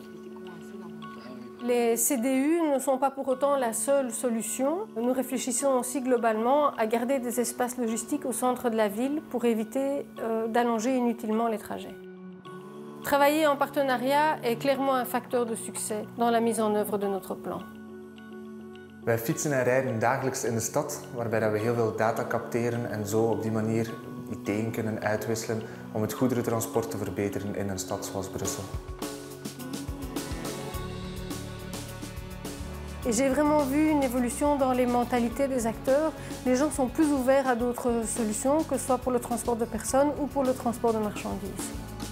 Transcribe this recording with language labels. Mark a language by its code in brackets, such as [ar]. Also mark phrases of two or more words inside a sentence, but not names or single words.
[fr] Les CDU ne sont pas pour autant la seule solution. Nous réfléchissons aussi globalement à garder des espaces logistiques au centre de la ville pour éviter d'allonger inutilement les trajets. Travailler en partenariat est clairement un facteur de succès dans la mise en œuvre de notre plan. [nl] Wij fietsen en rijden dagelijks in de stad, waarbij we heel veel data capteren en zo op die manier ideeën kunnen uitwisselen om het goederentransport te verbeteren in een stad zoals Brussel. [fr] Et j'ai vraiment vu une évolution dans les mentalités des acteurs. Les gens sont plus ouverts à d'autres solutions, que ce soit pour le transport de personnes ou pour le transport de marchandises.